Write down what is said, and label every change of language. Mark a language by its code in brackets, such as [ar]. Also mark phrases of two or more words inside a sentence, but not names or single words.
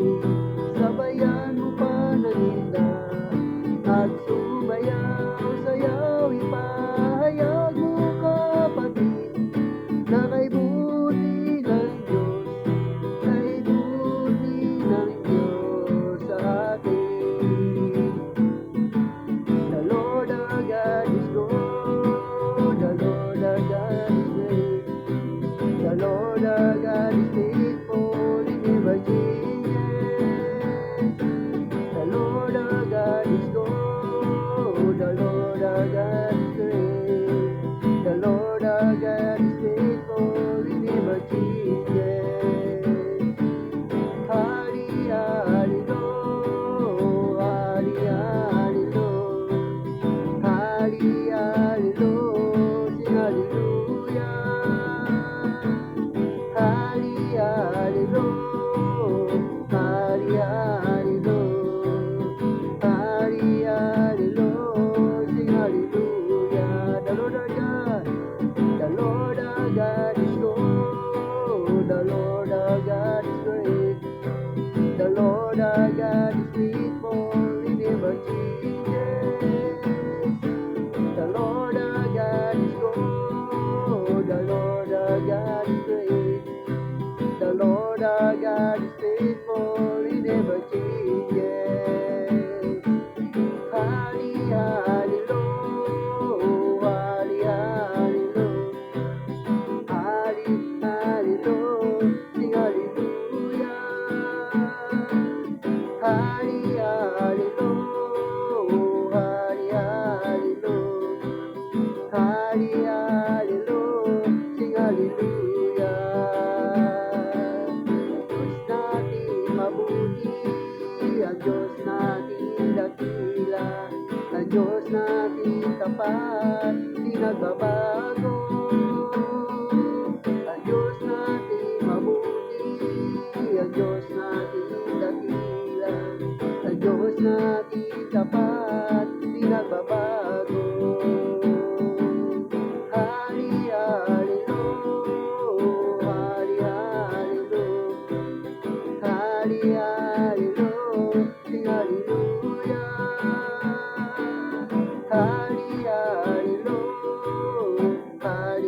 [tl] Sabayan mo pa ng hinda at sumayaw, sayaw. Ipahayag mo kapatid na kay buti ng Diyos, kay buti ng Diyos sa atin. [en] The Lord our God is good, the Lord our God is great, the Lord our God is faithful, He never changes. The Lord our God is good, the Lord our God is great, the Lord our God is faithful, He never changes. Hari, hallelujah, hari, hallelujah, hari, hallelujah, sing hallelujah. Hari, hallelujah, hari, hallelujah, hari, hallelujah, sing hallelujah. The Lord our God, the Lord our God is good, the Lord our God is great, the Lord our God is faithful, He never changes. The Lord our God is good, the Lord our God is great, the Lord our God is faithful, He never changes. Hari, hallelujah, hari, hallelujah, hari, hallelujah, sing hallelujah. Hari, hallelujah, hari, hallelujah, hari, hallelujah, sing hallelujah. [tl] Ang Diyos natin dakila, ang Diyos natin tapat, di nagbabago. Ang Diyos natin mabuti, ang Diyos natin dakila, ang Diyos natin tapat, di nagbabago. [en] Hari, hallelujah, hari, hallelujah, hari, hallelujah, sing hallelujah. Hari, hallelujah,